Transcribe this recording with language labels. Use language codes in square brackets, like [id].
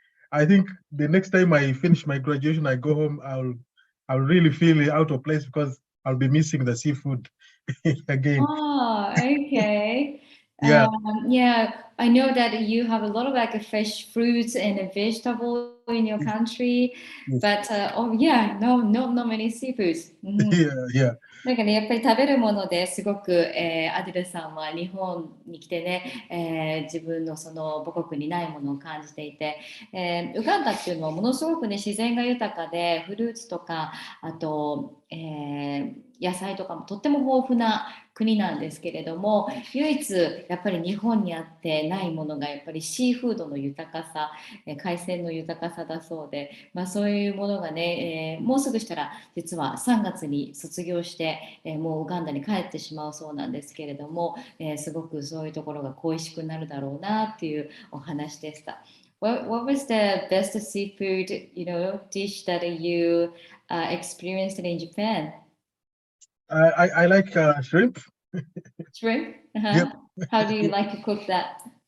[en] I think the next time I finish my graduation, I go home, I'll really feel out of place because I'll be missing the seafood again. Oh, okay. Yeah. I know that you have a lot of fresh fruits and vegetables in your country, but not many seafoods. Yeah. [ja] なんかね、やっぱり食べるものですごく、アデルさんは日本に来てね、自分のその母国にないものを感じていて、ウガンダっていうのはものすごくね自然が豊かでフルーツとかあと、野菜とかもとっても豊富な国なんですけれども、唯一やっぱり日本にあってないものがやっぱりシーフードの豊かさ、海鮮の豊かさだそうで、そういうものがね、もうすぐしたら実は3月に卒業して、もうウガンダに帰ってしまうそうなんですけれども、すごくそういうところが恋しくなるだろうなっていうお話でした。 [en] What was the best seafood, dish that you experienced in Japan? I like shrimp. Shrimp? Yep. How do you like to cook that?